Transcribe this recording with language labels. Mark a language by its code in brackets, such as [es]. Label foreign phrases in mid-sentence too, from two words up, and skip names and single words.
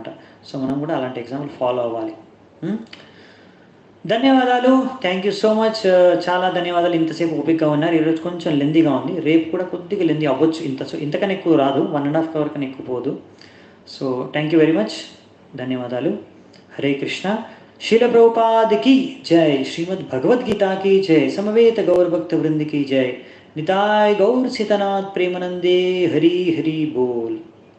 [te] సో మనం కూడా అలాంటి [en] example follow [te] అవ్వాలి. ధన్యవాదాలు, [en] thank you so much. [te] చాలా ధన్యవాదాలు, ఇంతసేపు ఓపికగా ఉన్నారు. ఈరోజు కొంచెం లెందీగా ఉంది, రేపు కూడా కొద్దిగా లెందీ అవ్వచ్చు. ఇంతకన్నా ఎక్కువ రాదు, 1.5 hour కన్నా ఎక్కువ పోదు. [en] so thank you very much, [te] ధన్యవాదాలు. హరే కృష్ణ. [hi] శ్రీల ప్రభుపాద్ की जय, श्रीमद् भगवद्गीता की जय, समवेत गौर भक्त वृंद की जय, निताय गौर सीतानाथ प्रेमानंदे, हरि हरि बोल.